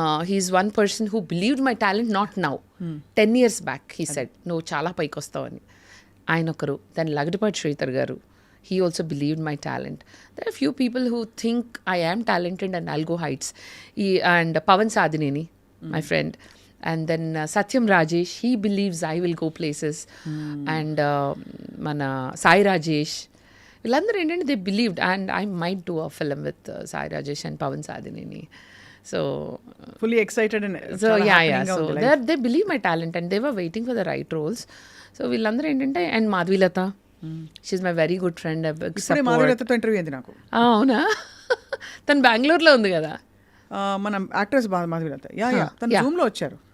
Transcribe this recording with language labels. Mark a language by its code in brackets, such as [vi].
[en] he is one person who believed my talent, not now, 10 years back he said [te] నువ్వు చాలా పైకి వస్తావని. ఆయన ఒకరు. [en] Then Lagadapati Sridhar garu, he also believed my talent. There are few people who think I am talented and I'll go heights. And Pavan Sadineni, my friend. And then Satyam Rajesh, he believes I will go places. And mana Sai Rajesh. [te] Villandaru endante [en] they believed, and I might do a film with Sai Rajesh and Pavan Sadineni. So fully excited and so so they believe my talent and they were waiting for the right roles. So [te] వీళ్ళందరూ ఏంటంటే, [en] And Madhavilatha, she my very good friend. [te] మాధవీలతతో interview అయింది నాకు. అవునా? తను బెంగళూరులో ఉంది కదా. మన యాక్ట్రెస్ మాధవీలత తను జూమ్ లో వచ్చారు.